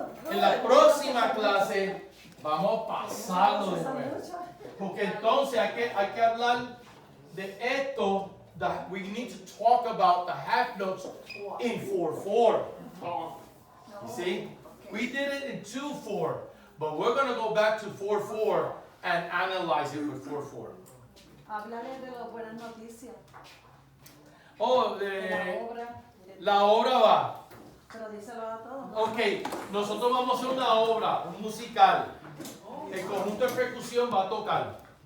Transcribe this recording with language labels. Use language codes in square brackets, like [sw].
[es] En la próxima clase vamos a pasarlo de nuevo. Porque entonces hay que hablar de esto. [en] That we need to talk about the half notes in 4/4. You see? We did it in 2/4, but we're going to go back to 4/4 and analyze it with 4/4. [es] Háblale de las buenas noticias. Oh, De la obra. la obra va. Pero díselo a todos. Ok, nosotros vamos a hacer una obra, un musical. El conjunto de percusión va a tocar.